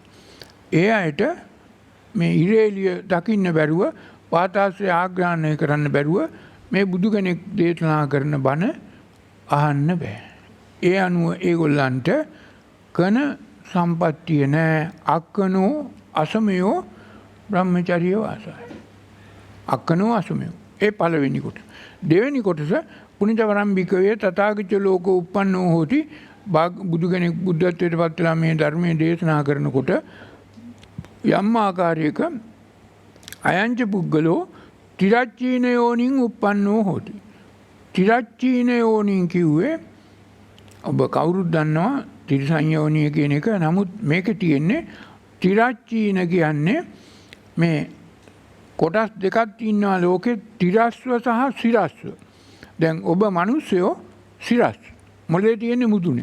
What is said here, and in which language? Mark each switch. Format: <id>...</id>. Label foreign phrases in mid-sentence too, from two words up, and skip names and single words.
<si>ඒ අයට මේ ඉර එළිය දකින්න බැරුව, වාතාශ්‍රය ආග්‍රහණය කරන්න බැරුව මේ බුදු කෙනෙක් දේශනා කරන බණ අහන්න බෑ. ඒ අනුව ඒගොල්ලන්ට කන සම්පත්තිය නෑ.</si> <pi>අක්කනෝ අසමයෝ බ්‍රහ්මචර්ය වාසය. අක්කනෝ අසමයෝ.</pi> <si>ඒ පළවෙනි කොටස. දෙවෙනි කොටස</si> <pi>පුනිතවරම් භික්ඛවේ තථාගත ලෝකෝ උප්පන්නෝ හෝති.</pi> <si>බුදු කෙනෙක් බුද්ධත්වයට පත් වෙලා මේ ධර්මයේ දේශනා කරනකොට යම් ආකාරයක</si> <pi>අයංච පුද්ගලෝ තිරච්චීන යෝනින් උප්පන්නෝ හෝති. තිරච්චීන යෝනින්</pi> <si>කිව්වේ ඔබ කවුරුත් දන්නවා තිරිසන් යෝනිය කියන එක. නමුත් මේකේ තියෙන්නේ තිරච්චීන කියන්නේ මේ කොටස් දෙකක් ඉන්නවා ලෝකේ, තිරස්ව සහ සිරස්ව. දැන් ඔබ මිනිස්සයෝ සිරස්. මොලේ තියෙන්නේ මුදුනේ.</si>